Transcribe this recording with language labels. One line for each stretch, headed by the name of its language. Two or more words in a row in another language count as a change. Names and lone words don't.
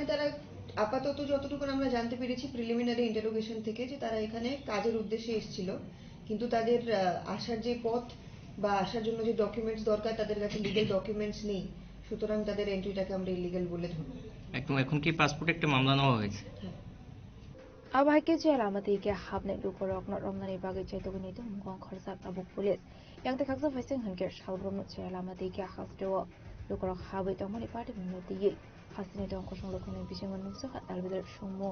Bangla: তারা আপাতত যতটুকু আমরা জানতে পেরেছি
English: preliminary interrogation
Bangla: থেকে, যে তারা এখানে কাজের উদ্দেশ্যে এসেছিল, কিন্তু তাদের আসার যে পথ বা আসার জন্য যে ডকুমেন্টস দরকার তাদের কাছে
English: legal documents
Bangla: নেই, সুতরাং তাদের এন্ট্রিটাকে আমরা ইলিগ্যাল বলে ধরব। একদম। এখন কি পাসপোর্ট একটা মামলা নেওয়া হয়েছে?
Kok Borok: Abahake jela amati ke habne lukorok not romnani bagai chaitogni to mungong khorsak abuk police yang te khaksa faising hanke shalbrom jela amati ke hasdewo lukorok habai tongmani party minoti ye hasini tong kosong lokoni bisingon nungsa albedar shumo.